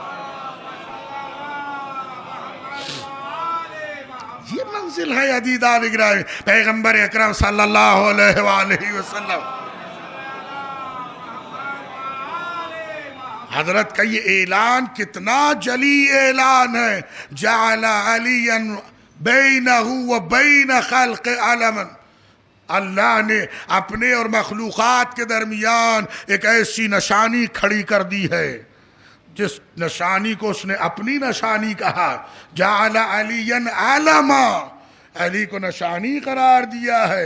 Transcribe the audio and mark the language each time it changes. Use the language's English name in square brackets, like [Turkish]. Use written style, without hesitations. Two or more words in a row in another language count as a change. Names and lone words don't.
[Urdu] یہ منزل ہے عزیزان گرامی پیغمبر اکرم [Arabic] صلی اللہ علیہ وآلہ وسلم۔ [Urdu] حضرت کا یہ اعلان کتنا جلی اعلان ہے، [Arabic] جعل علی بینہ و بین خلق علما، [Urdu] اللہ نے اپنے اور مخلوقات کے درمیان ایک ایسی نشانی کھڑی کر دی ہے جس نشانی کو اس نے اپنی نشانی کہا۔ [Arabic] جعل علی علما، [Urdu] علی کو نشانی قرار دیا ہے۔